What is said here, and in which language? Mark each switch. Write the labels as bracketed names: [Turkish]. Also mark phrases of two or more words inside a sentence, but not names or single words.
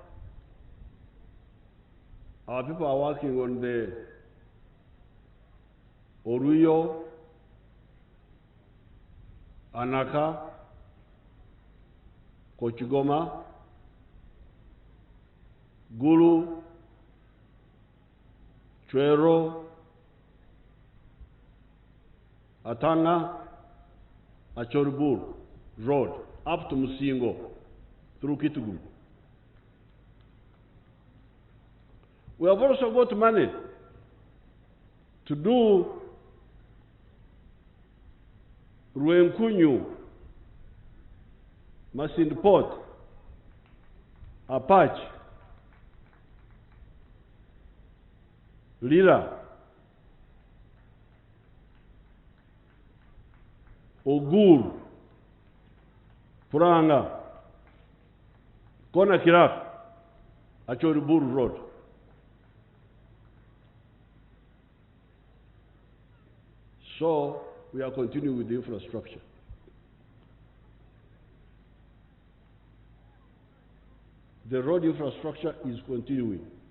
[English] Our people are working on the Oruyo, Anaka, Kochigoma, Gulu, Chwero, Atanga, Achorubur Road, up to Musingo, through Kitugum. We have also got money to do Ruenkunyu, Masindi Port, Apache, Lila, Ogur, Puranga, Kona Kirak, Achorubur Road. So we are continuing with the infrastructure. The road infrastructure is continuing.